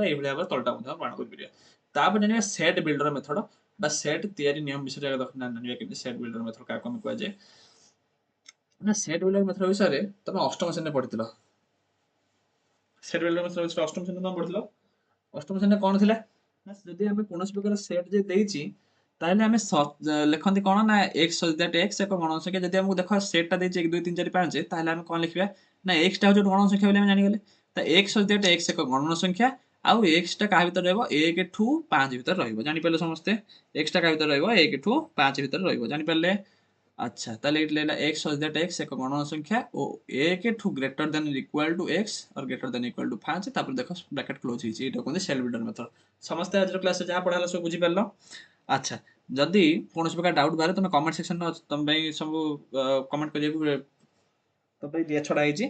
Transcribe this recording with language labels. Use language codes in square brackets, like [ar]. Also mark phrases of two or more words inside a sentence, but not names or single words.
[or] ଏଇଭଳି ଭାବରେ ତଳଟା ମଧ୍ୟ ପ୍ରମାଣ କରିପାରିବା। ତାପରେ ଜାଣିବା [en] set builder method [or] ବା ସେଟ୍ ତିଆରି ନିୟମ ବିଷୟରେ ଜାଣିବା କେମିତି [en] set builder method [or] କାହାକୁ ଆମେ କୁହାଯାଏ। ନା [en] set builder method [or] ବିଷୟରେ ତମେ ଅଷ୍ଟମ ଶ୍ରେଣୀରେ ପଢିଥିଲ। [en] set builder method [or] ବିଷୟରେ ଅଷ୍ଟମ ଶ୍ରେଣୀରେ ତମେ ପଢିଥିଲ। ଅଷ୍ଟମ ଶ୍ରେଣୀରେ କଣ ଥିଲା ନା, ଯଦି ଆମେ କୌଣସି ପ୍ରକାର ସେଟ୍ ଯେ ଦେଇଛି ତାହେଲେ ଆମେ ଲେଖନ୍ତି କଣ ନା [en] x such that x [or] ଏକ ଗଣ ସଂଖ୍ୟା। ଯଦି ଆମକୁ ଦେଖ ସେଟ୍ ଟା ଦେଇଛି 1 2 3 4 5, ତାହେଲେ ଆମେ କଣ ଲେଖିବା ନା x ଟା ହଉଛି ଗୋଟେ ଗଣନ ସଂଖ୍ୟା ବୋଲି ଆମେ ଜାଣିଗଲେ। ତ [en] x such that x [or] ଏକ ଗଣନ ସଂଖ୍ୟା ଆଉ x ଟା କାହା ଭିତରେ ରହିବ 1 ଠୁ 5 ଭିତରେ ରହିବ। ଜାଣିପାରିଲେ ସମସ୍ତେ? x ଟା କାହା ଭିତରେ ରହିବ 1 ଠୁ 5 ଭିତରେ ରହିବ। ଜାଣିପାରିଲେ? ଆଚ୍ଛା, ତାହେଲେ ଏଇଠି ଲେଖିଲା [en] x such that x [or] ଏକ ଗଣନ ସଂଖ୍ୟା ଓ 1 ଠୁ [en] greater than equal to x or greater than equal to [or] 5, ତାପରେ ଦେଖ [en] bracket close [or] ହେଇଛି। ଏଇଟା କୁହନ୍ତି [en] set builder method. [or] ସମସ୍ତେ ଆଜିର କ୍ଲାସରେ ଯାହା ପଢା ହେଲା ସବୁ ବୁଝିପାରିଲ? ଆଚ୍ଛା, ଯଦି କୌଣସି ପ୍ରକାର ଡାଉଟ୍ ବାହାରେ ତମେ କମେଣ୍ଟ ସେକ୍ସନରେ ତମ ପାଇଁ ସବୁ କମେଣ୍ଟ କରିବାକୁ ତମ ପାଇଁ ଦିଆ ଛଡା ହେଇଛି।